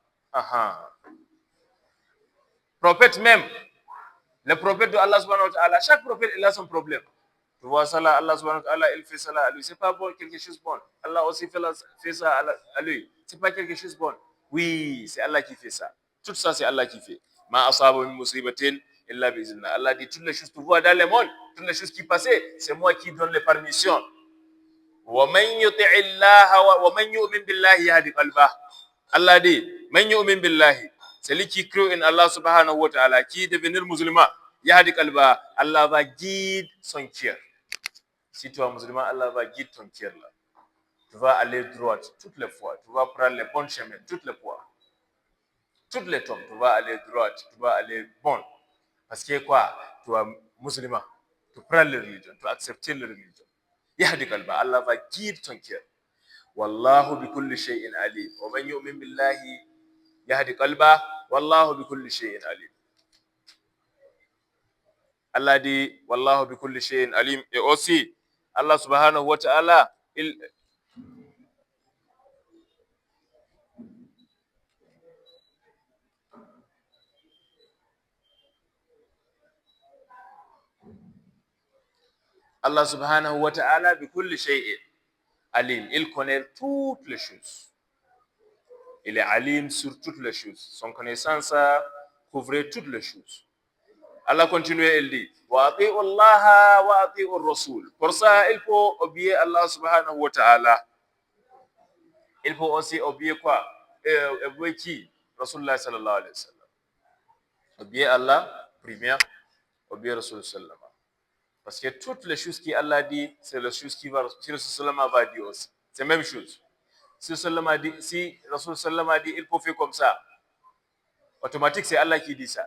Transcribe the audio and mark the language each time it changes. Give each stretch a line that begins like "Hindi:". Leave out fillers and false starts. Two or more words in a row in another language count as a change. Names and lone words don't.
French: Prophète même, le prophète de Allah
Arabic: سبحانه وتعالى,
French: chaque prophète, il a son problème. Tu vois ça là, Allah
Arabic: سبحانه وتعالى,
French: il fait ça là à lui. C'est pas bon, quelque chose de bon. Allah aussi fait ça à lui. C'est pas quelque chose de bon. Oui, c'est Allah qui fait ça. Tout ça, c'est Allah qui fait.
Arabic: ما أصاب من مصيبة إلا بإذن الله.
French: Allah dit toutes les choses que tu vois dans le monde, toutes les choses qui passaient, c'est moi qui donne les permissions.
Arabic: ومن يطع الله ومن يؤمن بالله يهد قلبه. Allah dit, من يؤمن بالله.
French: Celui qui croit en Allah
Arabic: سبحانه وتعالى,
French: qui devenir musulman,
Arabic: يهد قلبه,
French: Allah va guider son cœur. Si tu es musulman, Allah va guider ton cœur là. Tu vas aller droit toutes les fois. Tu vas prendre les bons chemins toutes les fois. Toutes les temps, tu vas aller droit, tu vas aller bon. Parce que quoi? Tu es musulman. Tu prends la religion, tu acceptes la religion.
Arabic: يهد قلبه,
French: Allah va guider ton cœur.
Arabic: والله بكل شيء عليم ومن يؤمن بالله يهد قلبه. والله بكل شيء عليم. Allah dit والله بكل شيء عليم.
French: Et aussi,
Arabic: الله سبحانه وتعالى الله سبحانه وتعالى بكل شيء عليم.
French: Il connaît toutes les choses. Il est alim sur toutes les choses. Son connaissance couvre toutes les choses. Allah continue, il dit
Arabic: وأطيعوا الله وأطيعوا الرسول.
French: Pour ça, il faut obéir Allah
Arabic: سبحانه وتعالى.
French: Il faut aussi obéir quoi? Obéir qui?
Arabic: رسول الله صلى الله عليه وسلم.
French: Obéir Allah, première, obéir
Arabic: رسول الله صلى الله.
French: Parce que toutes les choses qu'Allah dit, c'est les choses qui va, si Rasulullah va dire aussi. C'est la même chose. Si Rasulullah dit, il faut faire comme ça, automatique, c'est Allah qui dit ça.